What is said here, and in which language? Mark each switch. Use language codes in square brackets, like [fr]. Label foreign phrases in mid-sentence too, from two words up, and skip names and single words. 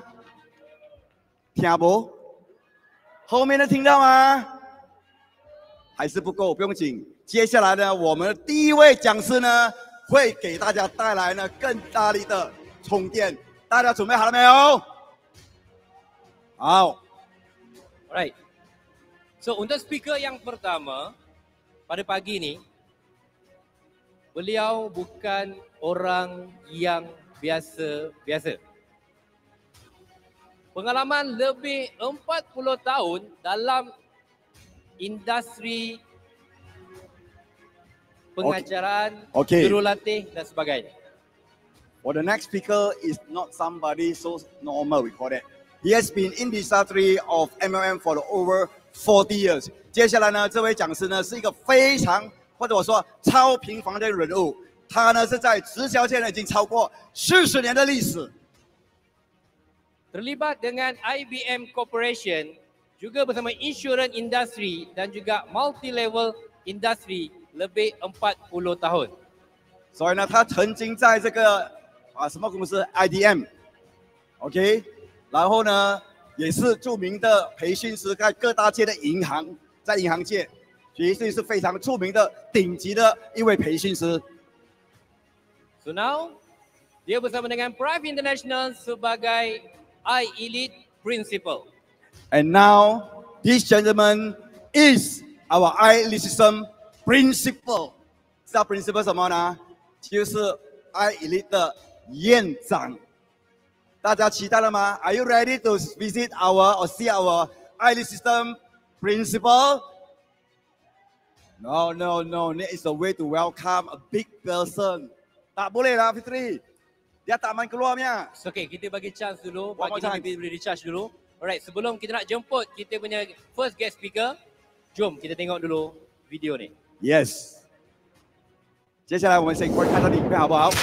[zh] 听不？后面的听到吗？还是不够，不用紧。接下来呢，我们的第一位讲师呢，会给大家带来呢更大力的充电。大家准备好了没有？好。 [en] Alright. [ms] So untuk speaker yang pertama pada pagi ni, beliau bukan orang yang biasa-biasa. Pengalaman lebih 40 tahun dalam industri pengajaran, jurulatih dan sebagainya. [en] For the next speaker is not somebody so normal, we call it. He has been in the industry of MLM for over 40 years. [zh] 接下来呢，这位讲师呢是一个非常或者我说超平凡的人物，他呢是在直销界呢已经超过40年的历史。 [ms] Terlibat dengan IBM Corporation, juga bersama [en] insurance industry [ms] dan juga [en] multi-level industry [ms] lebih 40 tahun. [zh] 所以呢，他曾经在这个什么公司 IDM，OK， 然后呢也是著名的培训师，在各大界的银行，在银行界绝对是非常著名的顶级的一位培训师。 [en] So now, [ms] dia bersama dengan Prife International sebagai iElite Principal. [en] And now, this gentleman is our iElite System Principal. [zh] 知道 Principal 什么呢？就是 iElite 的院长。大家期待了吗 [en] ？Are you ready to visit our or see our iElite System Principal? No. That is a way to welcome a big person. [ms] Tak boleh lah Fitri. Dia tak main keluarnya. Okay, kita bagi chance dulu. Pagi ni kita boleh recharge dulu. Alright, sebelum kita nak jemput kita punya [en] first guest speaker, [ms] jom kita tengok dulu video ni. [en] Yes. [zh] 接下来我们先看他的影片好不好？